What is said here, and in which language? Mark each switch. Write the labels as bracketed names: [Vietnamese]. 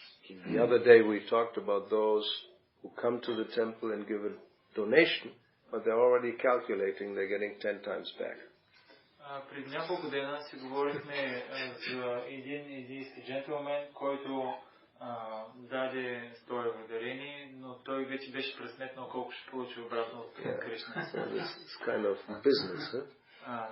[English] The other day we talked about those who come to the temple and give a donation, but they're already calculating they're getting 10 times back. [Bulgarian] Преди няколко дена си говорихме за един индийски джентлмен, който даде 100 евро дарение, но той вече беше пресметнал колко ще получи обратно от Кришна. [English] So this kind of business, huh?